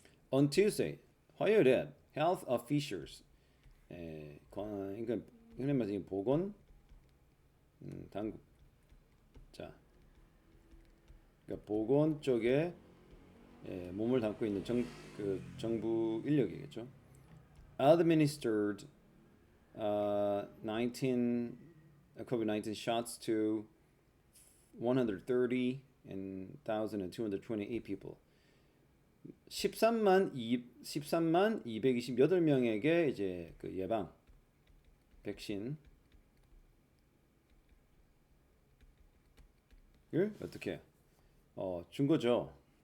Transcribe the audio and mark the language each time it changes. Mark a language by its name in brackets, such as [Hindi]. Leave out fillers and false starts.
[English] On Tuesday, [Korean] 화요일에 health officials, 그러니까 흔히 말해서 보건 당국, 자, 그러니까 보건 쪽에 몸을 담고 있는 정부 인력이겠죠. [English] Administered 19 shots to 130,228 people. [Korean] 13만 228명에게 이제 그 예방 백신을 어떻게 준 거죠.